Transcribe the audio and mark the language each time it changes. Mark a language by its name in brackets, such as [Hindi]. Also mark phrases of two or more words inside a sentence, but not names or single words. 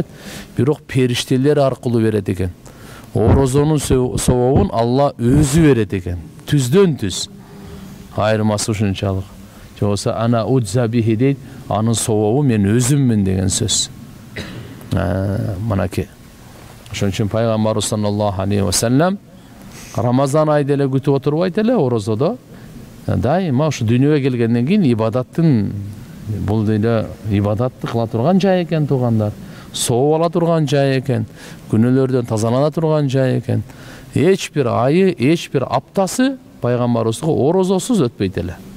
[Kyrgyz] Бирок периштелер аркылуу берет экен. Орозонун сообун Алла өзү берет экен. Түздөн түз. Айырмасы ушунчалык. Жокса [Arabic] أنا أجزي به [Kyrgyz] дейт, анын сообу мен өзүммүн деген сөз. Мынакей. Ошон үчүн пайгамбар [Arabic] صلى الله عليه وسلم [Kyrgyz] Рамазан айды эле күтүп отурбайт эле орозодо. Дайыма ушу дүйнөгө келгенден кийин ибадаттын, бул деле ибадатты кыла турган жай экен туугандар. Сооп ала турган жай экен, күнөөлөрдөн тазалана турган жай экен. Эч бир айы, эч бир аптасы пайгамбарыбызга орозосуз өтпөйт эле.